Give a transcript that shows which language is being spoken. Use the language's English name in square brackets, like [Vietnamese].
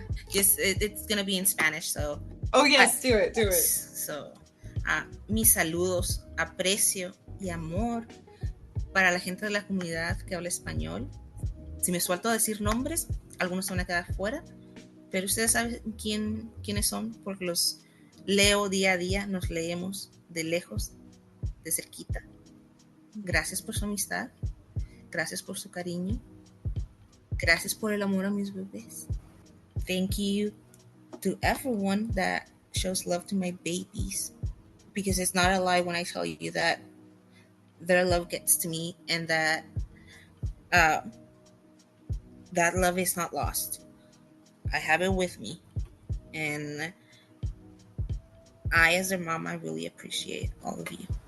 [English] Just it's gonna be in Spanish, so do it. [Spanish] So mis saludos, aprecio y amor para la gente de la comunidad que habla español. Si me suelto a decir nombres, algunos se van a quedar fuera, pero ustedes saben quiénes son, porque los leo día a día, nos leemos de lejos, de cerquita. Gracias por su amistad, gracias por su cariño, gracias por el amor a mis bebés. [English] Thank you to everyone that shows love to my babies, because it's not a lie when I tell you that their love gets to me, and that that love is not lost. I have it with me, and I, as their mom, I really appreciate all of you.